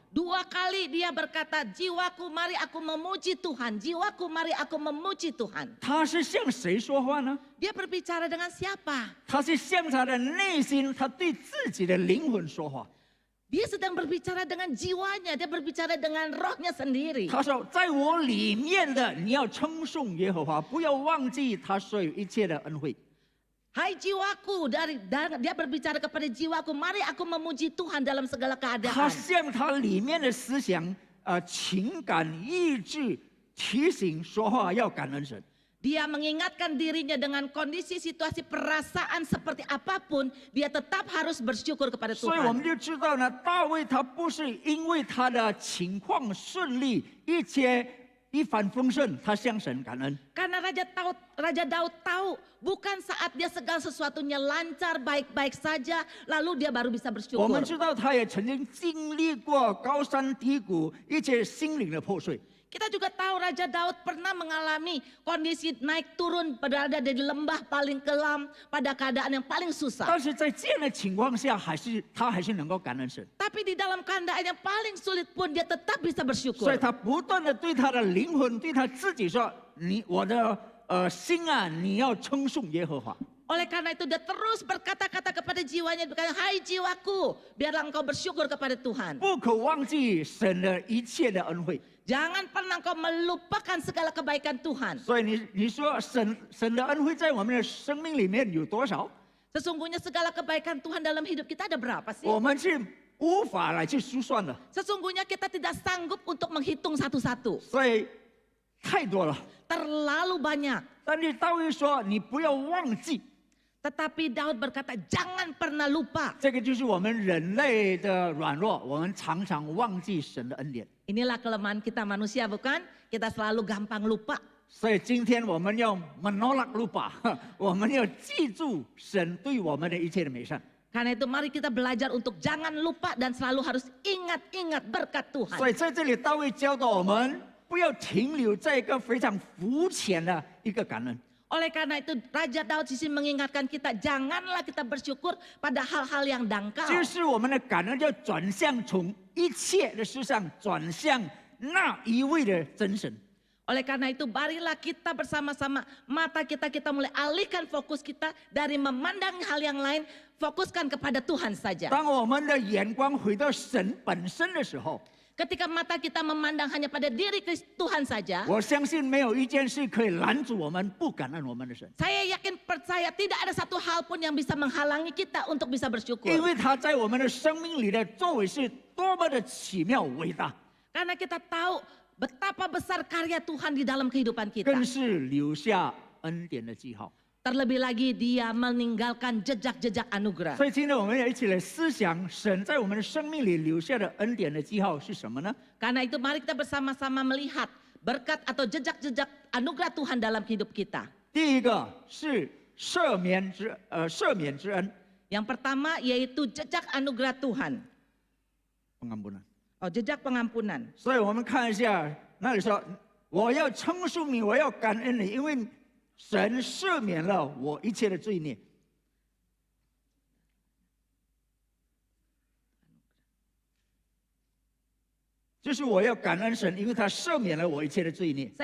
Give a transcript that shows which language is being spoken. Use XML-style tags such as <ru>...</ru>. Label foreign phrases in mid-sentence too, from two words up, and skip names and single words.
<id>2 kali dia berkata, jiwaku mari aku memuji Tuhan, jiwaku mari aku memuji Tuhan.</id> <zh>他是向谁说话呢？</zh> <id>Dia berbicara dengan siapa?</id> <zh>他是向他的内心，他对自己的灵魂说话。</zh> <id>Dia sedang berbicara dengan jiwanya, dia berbicara dengan rohnya sendiri.</id> <zh>他说：“在我里面的，你要称颂耶和华，不要忘记他所有一切的恩惠。”</zh> <id>Hai jiwaku, dia berbicara kepada jiwaku, mari aku memuji Tuhan dalam segala</id> <zh>他</zh> <id>keadaan.</id> <zh>向他里面的思想、情感、意志提醒说话，要感恩神。</zh> <id>Dia mengingatkan dirinya dengan kondisi situasi perasaan seperti apapun, dia tetap harus bersyukur kepada</id> <zh>所以我们</zh> <id>Tuhan.</id> <zh>就知道呢，大卫他不是因为他的情况顺利，一切一帆风顺，他向神感恩。</zh> <id>Karena Raja Daud tahu bukan saat dia segala sesuatunya lancar, baik-baik saja, lalu dia baru bisa</id> <zh>我</zh> <id>bersyukur.</id> <zh>们知道他也曾经经历过高山低谷，一切心灵的破碎。</zh> <id>Kita juga tahu Raja Daud pernah mengalami kondisi naik turun, berada di lembah paling kelam, pada keadaan yang paling susah.</id> <zh>但是在这样的情况下，他还是能够感恩神，</zh> <id>Tapi di dalam keadaan yang paling sulit pun dia tetap bisa</id> <zh>所</zh> <id>bersyukur.</id> <zh>以他不断的对他的灵魂，对他自己说：“我的心啊，你要称颂耶和华。”</zh> <id>Oleh karena itu dia terus berkata-kata kepada jiwanya, berkata, hai jiwaku, biarlah engkau bersyukur kepada Tuhan.</id> <zh>不可忘记神的一切的恩惠。</zh> <id>Jangan pernah engkau melupakan segala kebaikan Tuhan.</id> <zh>所以你说神的恩惠在我们的生命里面有多少？</zh> <id>Sesungguhnya segala kebaikan Tuhan dalam hidup kita ada berapa sih?</id> <zh>我们是无法来去估算的，</zh> <id>Sesungguhnya kita tidak sanggup untuk menghitung satu-satu.</id> <zh>所以太多了。</zh> <id>Terlalu banyak.</id> <zh>但是大卫说：“你不要忘记。”</zh> <id>Tetapi Daud berkata, jangan pernah lupa.</id> <zh>这个就是我们人类的软弱，我们常常忘记神的恩典。</zh> <id>Inilah kelemahan kita manusia, bukan? Kita selalu gampang lupa.</id> <zh>所以今天我们要</zh> <id>menolak lupa，</id> <zh>我们要记住神对我们的一切的美善。</zh> <id>Karena itu mari kita belajar untuk jangan lupa dan selalu harus ingat-ingat berkat Tuhan.</id> <zh>所以在这里，大卫教导我们不要停留在一个非常肤浅的一个感恩。</zh> <id>Oleh karena itu Raja Daud di sini mengingatkan kita, janganlah kita bersyukur pada hal-hal yang dangkal.</id> <zh>就是我们的感恩要转向从一切的事上转向那一位的真神。</zh> <id>Oleh karena itu marilah kita bersama-sama mata kita mulai alihkan fokus kita dari memandang hal yang lain, fokuskan kepada Tuhan saja.</id> <zh>当我们的眼光回到神本身的时候，</zh> <id>Ketika mata kita memandang hanya pada diri Tuhan saja,</id> <zh>我相信没有一件事可以拦阻我们不感恩我们的神，</zh> <id>saya yakin percaya tidak ada satu hal pun yang bisa menghalangi kita untuk bisa bersyukur.</id> <zh>因为他在我们的生命里的作为是多么的奇妙伟大，</zh> <id>Karena kita tahu betapa besar karya Tuhan di dalam kehidupan kita.</id> <zh>更是留下恩典的记号。</zh> <id>Terlebih lagi dia meninggalkan jejak-jejak anugerah.</id> <zh>所以今天我们要一起来思想神在我们的生命里留下的恩典的记号是什么呢？</zh> <id>Karena itu mari kita bersama-sama melihat berkat atau jejak-jejak anugerah Tuhan dalam hidup kita.</id> <zh>第一个是赦免之恩，</zh> <id>Yang pertama yaitu jejak anugerah Tuhan. pengampunan。 Oh, jejak pengampunan.</id> <zh>所以我们看一下那里说，我要称颂你，我要感恩你，因为神赦免了我一切的罪孽。就是我要感恩神，因为他赦免了我一切的罪孽。</zh>